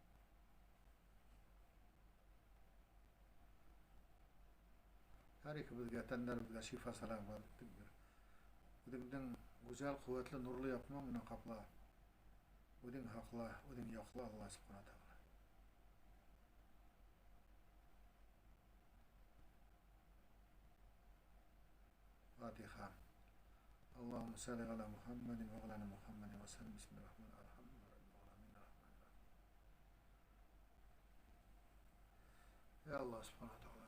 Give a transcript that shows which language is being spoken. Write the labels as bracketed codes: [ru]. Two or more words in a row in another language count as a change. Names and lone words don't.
[tt] Һәр икебезгә тәннәребезгә шифа сәламәтлек бир. Үзеңнең гүзәл, куәтле, нурлы япмаң менән капла. Үзең хакла, үзең якла [ar] الله سبحانه تعالى. فاتحة. اللهم صل على محمد وعلى آل محمد وسلم. بسم الله الرحمن الرحيم. يا الله سبحانه تعالى.